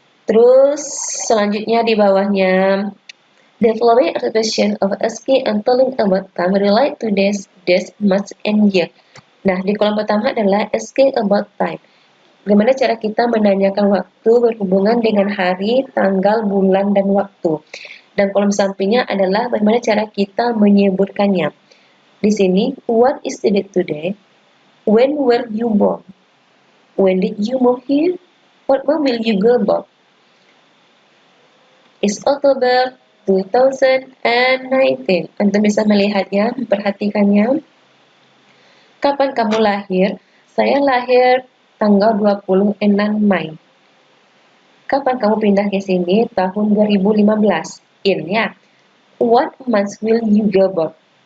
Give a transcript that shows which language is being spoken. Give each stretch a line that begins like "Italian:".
Indonesian: Terus selanjutnya di bawahnya,
English: the following expression of asking and telling about time relate to days, months, and year.
Indonesian: Nah, di kolom pertama adalah asking about time. Bagaimana cara kita menanyakan waktu berhubungan dengan hari, tanggal, bulan, dan waktu. Dan kolom sampingnya adalah bagaimana cara kita menyebutkannya. Di sini,
English: what is the date today? When were you born? When did you move here? What month will you go about? It's October 2019.
Indonesian: Antum bisa melihatnya, memperhatikannya. Kapan kamu lahir? Saya lahir tanggal 26 Mei. Kapan kamu pindah ke sini? Tahun 2015. In ya.
English: What month will you go back?